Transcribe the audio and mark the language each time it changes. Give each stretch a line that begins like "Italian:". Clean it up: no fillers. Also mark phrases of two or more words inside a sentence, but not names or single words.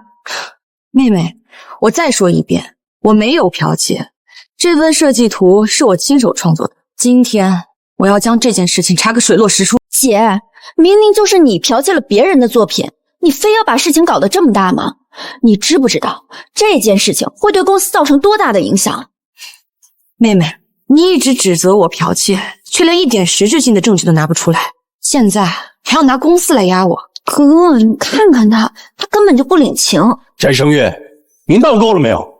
Chinese: 妹妹，我再說一遍，我沒有剽竊，這份設計圖是我親手創作的。今天我要將這件事情查個水落石出。姐，明明就是你剽竊了別人的作品，你非要把事情搞得這麼大嗎？你知不知道這件事情會對公司造成多大的影響？妹妹，你一直指責我剽竊，卻連一點實質性的證據都拿不出來，現在還要拿公司來壓我。哥，你看看他根本就不領情。翟聲月，您當夠了沒有？